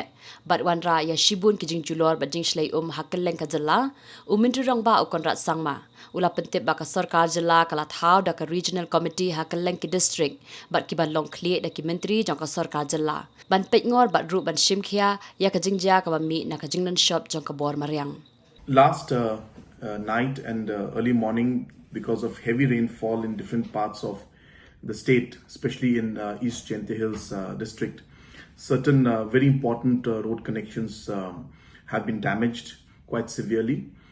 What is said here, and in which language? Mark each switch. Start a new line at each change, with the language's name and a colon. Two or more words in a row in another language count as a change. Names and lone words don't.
Khasi: Bat wanra ya shibun ki jingjulor ba jingshlei hakeleng ka Jylla uminturang ba ukonrat sangma. Ula pentip ba ka Sorkar Jylla kala thau da ka
English: regional committee
Khasi: hakeleng ki district bat ki ban long kli da ki menteri jong ka Sorkar Jylla. Ban Peitngor bat ru ban Shimkhia ya ka jingja ka ba mi na ka Jinglong shop jong ka bor mariang.
English: Last night and early morning, because of heavy rainfall in different parts of the state, especially in East Jylla Hills district, certain very important road connections have been damaged quite severely.